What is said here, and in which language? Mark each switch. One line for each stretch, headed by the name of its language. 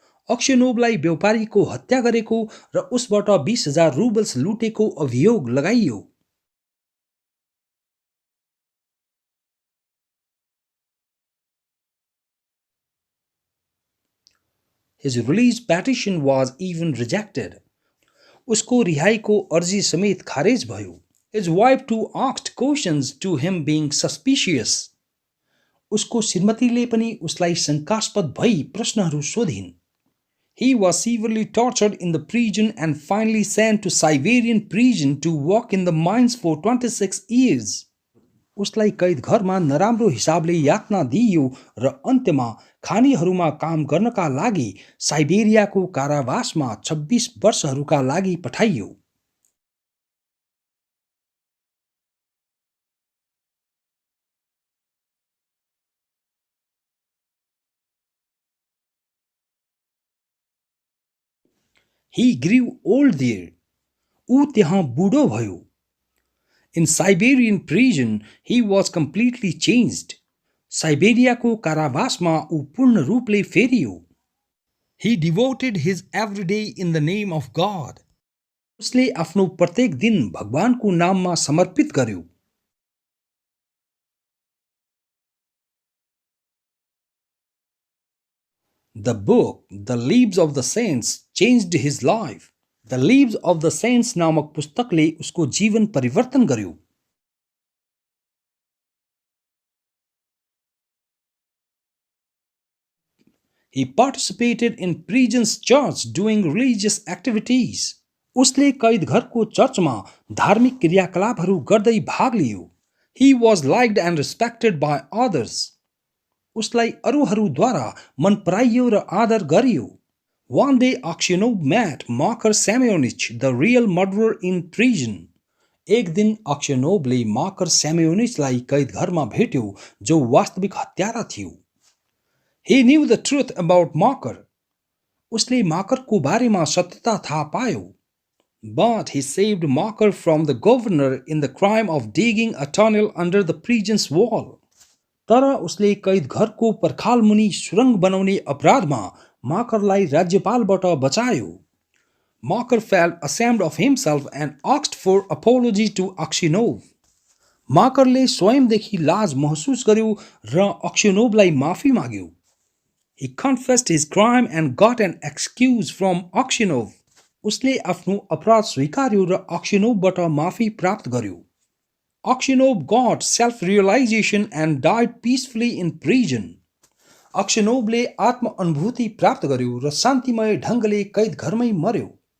Nepali: अक्सियोनोभलाई व्यापारीको हत्या गरेको र उसबाट 20,000 रुबल्स लुटेको अभियोग लगाइयो।
English: His release petition was even rejected.
Nepali: उसको रिहाईको अर्जी समेत खारेज भयो।
English: His wife too asked questions to him being suspicious.
Nepali: उसको श्रीमतीले पनि उसलाई शंकास्पद भई प्रश्नहरू सोधिन्।
English: He was severely tortured in the prison and finally sent to Siberian prison to work in the mines for 26 years.
Nepali: उसलाई कैद घरमा नराम्रो हिसाबले यातना दिइयो र अन्त्यमा खानीहरूमा काम गर्नका लागि साइबेरियाको कारावासमा 26 वर्षहरूका लागि पठाइयो।
English: He grew old there.
Nepali: ऊ त्यहाँ बुढो भयो।
English: In Siberian prison, he was completely changed.
Nepali: साइबेरियाको कारावासमा ऊ पूर्ण रूपले फेरियो।
English: He devoted his every day in the name of God.
Nepali: उसले आफ्नो प्रत्येक दिन भगवानको नाममा समर्पित गर्यो.
English: The book, The Lives of the Saints, changed his life.
Nepali: The Lives of the Saints नामक पुस्तकले उसको जीवन परिवर्तन गर्यो.
English: He participated in prison's church doing religious activities.
Nepali: उसले कैदघरको चर्चमा धार्मिक क्रियाकलापहरू गर्दै भाग लियो.
English: He was liked and respected by others.
Nepali: उसलाई अरूहरूद्वारा मन पराइयो र आदर गरियो.
English: One day Aksionov met Makar Semyonich, the real murderer in prison.
Nepali: एक दिन अक्सनोभले माकर स्याम्योनिचलाई कैदघरमा भेट्यो जो वास्तविक हत्यारा थियो.
English: He knew the truth about Makar.
Nepali: उसले माकरको बारेमा सत्यता थाहा पायो.
English: But he saved Makar from the governor in the crime of digging a tunnel under the prison's wall.
Nepali: तर उसले कैदघरको पर्खालमुनि सुरंग बनाउने अपराधमा माकरलाई राज्यपालबाट बचायो.
English: Makar felt ashamed of himself and asked for apology to Aksionov.
Nepali: माकरले स्वयंदेखि लाज महसुस गर्यो र अक्सिनोभलाई माफी माग्यो.
English: He confessed his crime and got an excuse from Aksionov.
Nepali: उसले आफ्नो अपराध स्वीकार्यो र अक्सिनोभबाट माफी प्राप्त गर्यो.
English: Aksionov got self-realization and died peacefully in prison.
Nepali: अक्सिनोभले आत्म-अनुभूति प्राप्त गर्यो र शान्तिमय ढङ्गले कैदघरमै मर्यो.